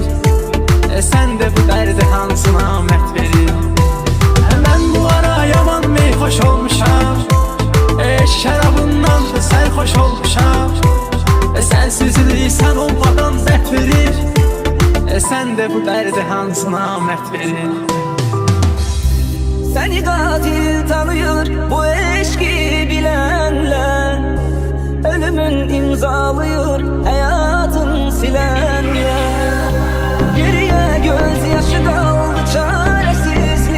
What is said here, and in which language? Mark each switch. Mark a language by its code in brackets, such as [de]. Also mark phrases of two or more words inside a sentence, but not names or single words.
[az] Sən də bu dərdi hansına məhv verir. Mən bu ara yaman beyxoş olmuşam. Eşk şərabından da sərxoş olmuşam. Sənsizlik sən olmadan dərd verir. Sən də bu dərdi hansına məhv verir. [tr] Seni katil tanıyor bu eşki bilenler. Ölümün imzalıyor hayatın silenler. Geriye gözyaşı kaldı çaresizliğinden.